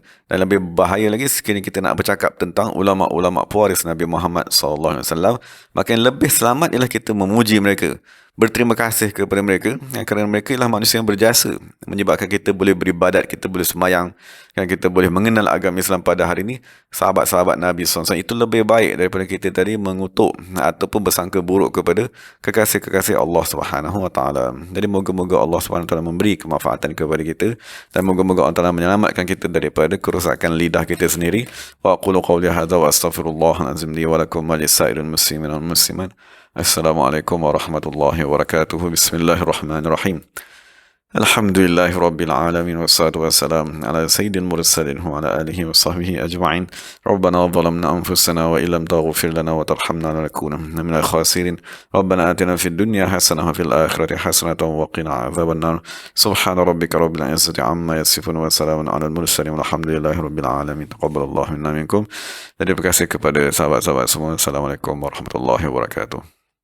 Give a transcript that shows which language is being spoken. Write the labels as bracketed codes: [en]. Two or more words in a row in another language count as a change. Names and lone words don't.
[ms] Dan lebih bahaya lagi sekiranya kita nak bercakap tentang ulama-ulama pewaris Nabi Muhammad SAW, maka yang lebih selamat ialah kita memuji mereka, berterima kasih kepada mereka, kerana mereka ialah manusia yang berjasa menyebabkan kita boleh beribadat, kita boleh semayang, kan, kita boleh mengenal agama Islam pada hari ini. Sahabat-sahabat Nabi SAW itu lebih baik daripada kita tadi mengutuk ataupun bersangka buruk kepada kekasih-kekasih Allah [ar] سبحانه وتعالى. [ms] Jadi moga-moga Allah [ar] سبحانه وتعالى [ms] memberi kemanfaatan kepada kita, dan moga-moga Allah Taala menyelamatkan kita daripada kerosakan lidah kita sendiri. [ar] وأقول قولي هذا وأستغفر الله العظيم لي ولكم ولسائر المسلمين والمسلمات. السلام عليكم ورحمة الله وبركاته. بسم الله الرحمن الرحيم. الحمد لله رب العالمين. والصلاة والسلام على سيد المرسلين وعلى آله وصحبه أجمعين. ربنا ظلمنا أنفسنا وإن لم تغفر لنا وترحمنا لنكونن من الخاسرين. ربنا آتنا في الدنيا حسنة وفي الآخرة حسنة وقنا عذاب النار. سبحان ربك رب العزة عما يصفون وسلام على المرسلين والحمد لله رب العالمين. تقبل الله منا منكم. [ms] Terima kasih kepada sahabat-sahabat semua. [ar] السلام عليكم ورحمة الله وبركاته.